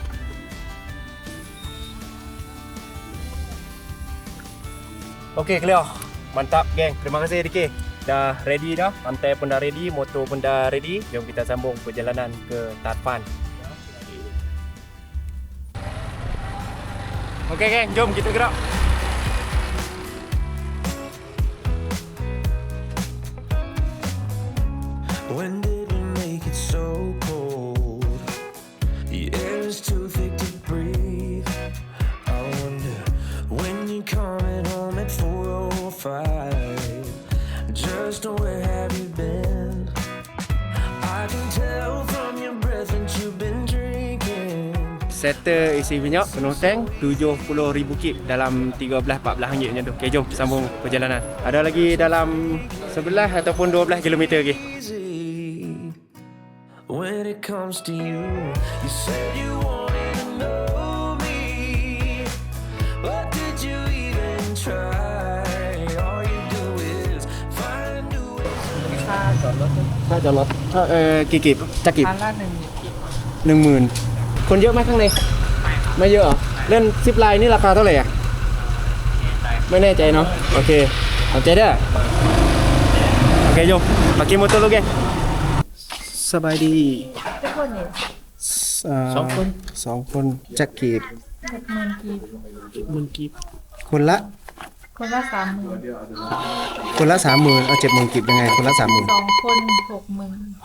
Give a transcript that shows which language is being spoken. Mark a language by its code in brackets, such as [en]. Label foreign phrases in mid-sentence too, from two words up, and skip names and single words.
[en] Okey, clear. [ms] Mantap geng. Terima kasih DK. Dah ready dah. Pantai pun dah ready, motor pun dah ready. Jom kita sambung perjalanan ke Tarfan. Okey geng, jom kita gerak. [en] When did we make it so cold? The air is too thick to breathe. I wonder when you're coming home at 4 or 5. Just where have you been? I can tell from your breath that you've been drinking. [ms] Settle isi minyak penuh tank 70,000 kip dalam 13-14 ringgit macam tu. Okey, jom sambung perjalanan. Ada lagi dalam 11 ataupun 12 km lagi. [en] When it comes to you, you said you wanted to know me, but did you even try? All you do is find new ways. [th] ถ้าจอดรถกี่กิบจะกิบ คันละ 10,000 คนเยอะไหมข้างในไม่เยอะเหรอเล่นซิปไลน์นี่ราคาเท่าไหร่อ่ะไม่แน่ใจเนาะโอเคเอาใจได้โอเคโยม [ms] pakai motor lu geng [th] สบายดี ทุกคนเนี่ย สองคนจะกีบ 60,000 กีบ คนละ คนละ30,000 คนละ 30,000 เอา 70,000 กีบยังไงคนละ 30,000 2 คน 60,000